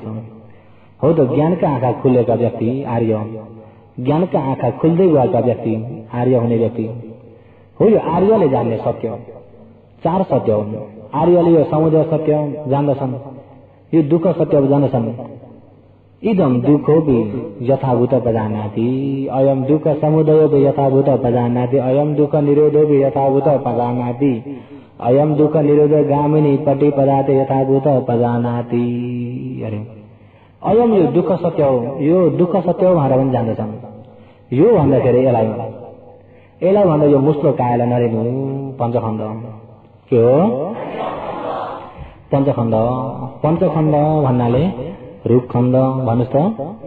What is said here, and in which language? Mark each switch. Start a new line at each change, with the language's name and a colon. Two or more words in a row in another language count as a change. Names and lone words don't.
Nepali: हो त ज्ञानका आँखा खुलेका व्यक्ति आर्य। ज्ञानका आँखा खुल्दै गएका व्यक्ति आर्य हुने व्यक्ति हो। यो आर्यले जान्ने सत्य 4 सत्य हुन्। आर्यले यो समुदय सत्य जान्दछन्, यो दुःख सत्य जान्दछन्।
Pali: इदं दुःखोऽपि यथाभूतपजानाति अयं दुःख समुदयोऽपि यथाभूतपजानाति अयं दुःख निरोधोऽपि यथाभूतपजानाति अयं दुःख निरोधगामिनी पटिपदाते यथाभूतपजानाति।
Nepali: अरे अयम यो दुःख सत्य हो, यो दुःख सत्य हो भनेर पनि जान्दछन्। यो भन्दाखेरि यसलाई भन्दा यो मुस्लो कायलाई नरेनु पञ्चखण्ड। के हो? पञ्चखण्ड। पञ्चखण्ड भन्नाले रूपखण्ड भन्नुहोस् त।